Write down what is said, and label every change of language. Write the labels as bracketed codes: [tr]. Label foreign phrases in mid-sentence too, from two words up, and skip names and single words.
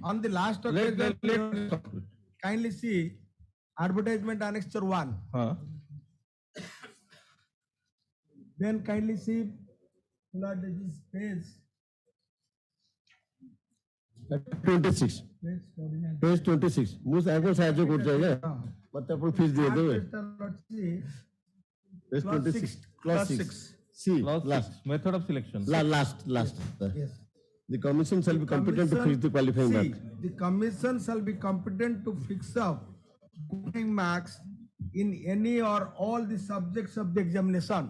[en] on the last occasion, kindly see advertisement annexure 1. Then kindly see, Lord, this page 26. Page 26. [or] ମୁଁ ସାଙ୍ଗକୁ ସାହାଯ୍ୟ କରୁଛି ଆଜ୍ଞା ମତେ ଆପଣ ଫିସ୍ ଦେଇ ଦେବେ [en] page 26 clause 6 C last Method of selection. last Yes. the commission shall be competent to fix the qualifying mark. The commission shall be competent to fix up qualifying marks in any or all the subjects of the examination.